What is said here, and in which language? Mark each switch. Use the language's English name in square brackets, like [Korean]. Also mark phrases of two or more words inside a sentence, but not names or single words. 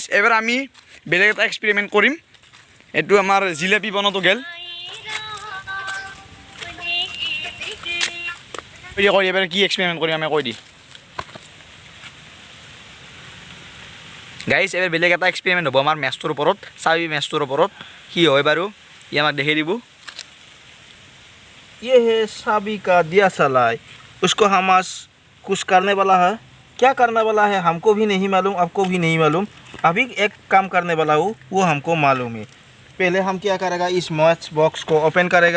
[Assamese] এবাৰ আমি বেলেগ এটা এক্সপেৰিমেণ্ট কৰিম। এইটো আমাৰ জিলাপি বনোৱাটো গেল, এবাৰ কি এক্সপেৰিমেণ্ট কৰিম আমি কৈ দি গাইজ। এবাৰ বেলেগ এটা এক্সপেৰিমেণ্ট হ'ব আমাৰ মেচটোৰ ওপৰত, চাবি মেচটোৰ ওপৰত। কি হয় বাৰু ই আমাক দেখাই দিব। [Hindi] ये है चाबी का दिया सलाई, उसको हम आज कुछ करने वाला है। क्या करने वाला है हमको भी नहीं मालूम, आपको भी नहीं मालूम। अभी एक काम करने वाला हूँ, वो हमको मालूम है। पहले हम क्या करेगा, इस [English] match box [Hindi] को ओपन करेगा।